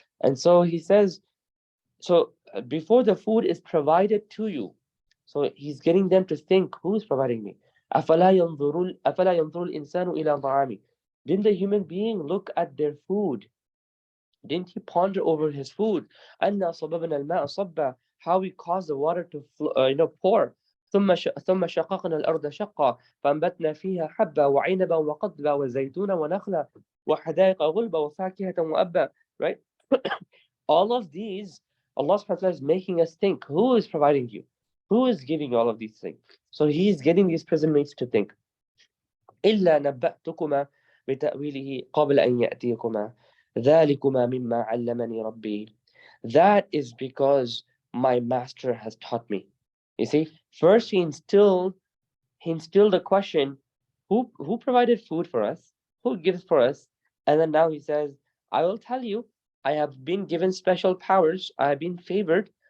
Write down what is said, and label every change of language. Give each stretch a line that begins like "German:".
English: And so he says, so before the food is provided to you, so he's getting them to think, who's providing me?
Arabic: أَفَلَا يَنْظُرُ الْإِنسَانُ إِلَى طَعَامِ.
English: Didn't the human being look at their food? Didn't he ponder over his food?
Arabic: أَنَّا صَبَبْنَا الْمَاءَ صَبًّا.
English: How we cause the water to pour.
Arabic: ثم شققنا الأرض شقا فأنبتنا فيها حبا وعنبا وقضبا وزيتونا ونخلا وحدائق غلبا وفاكهة وأبا.
English: Right? All of these, Allah subhanahu wa ta'ala is making us think, who is providing you? Who is giving you all of these things? So he's getting these prison mates to think.
Arabic: إلا نبأتكما بتأويله قبل أن يأتيكما ذلكما مما علمني ربي.
English: That is because my master has taught me. You see, first he instilled a question, who provided food for us? Who gives for us? And then now he says, I will tell you, I have been given special powers. I have been favored.